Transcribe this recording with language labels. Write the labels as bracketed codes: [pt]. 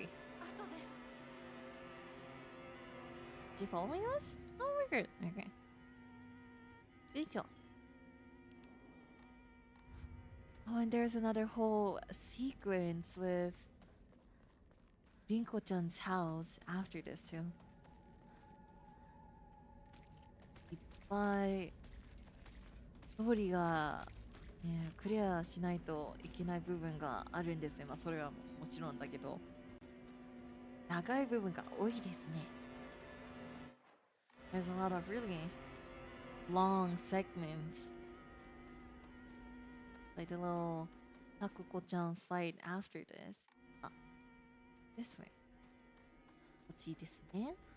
[en] Is she following us? Oh, we're good. Okay. Oh, and there's another whole sequence with Rinko-chan's house after this too. [ja] いっぱいストーリーが、ね、クリアしないといけない部分があるんですね。まあそれはもちろんだけど、長い部分が多いですね。 [en] There's a lot of really long segments. Like the little Takuko-chan fight after this. Ah, this way. [ja] こっちですね。